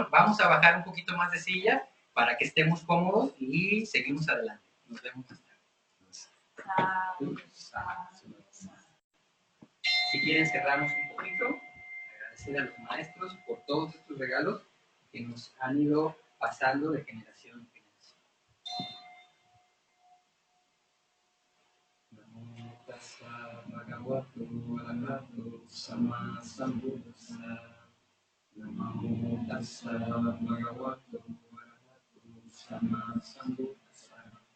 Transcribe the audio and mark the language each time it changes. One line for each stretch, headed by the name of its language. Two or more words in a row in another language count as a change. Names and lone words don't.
Spanish: Vamos a bajar un poquito más de sillas para que estemos cómodos y seguimos adelante. Nos vemos más tarde. Si quieren cerrarnos un poquito, agradecer a los maestros por todos estos regalos que nos han ido pasando de generación en generación.
Pali: Namo tassa bhagavato arahato sama sambuddhassa. Namo tassa bhagavato arahato sama sambuddhassa.